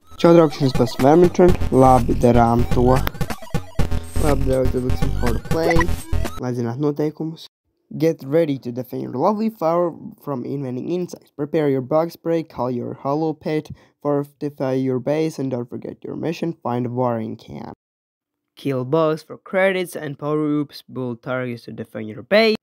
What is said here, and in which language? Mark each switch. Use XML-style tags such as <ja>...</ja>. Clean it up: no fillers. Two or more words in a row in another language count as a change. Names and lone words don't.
<lv>Čau, draugs, es esmu Vermitron. Labi, darām to. Labi, draugi, tad liksim</lv> <en>how to play.</en> <lv>Lai zinātu noteikumus.</lv> <en>Get ready to defend your lovely flower from invading insects. Prepare your bug spray, call your hollow pit, fortify your base, and don't forget your mission, find a watering can. Kill bugs for credits and power-ups, build targets to defend your base.</en>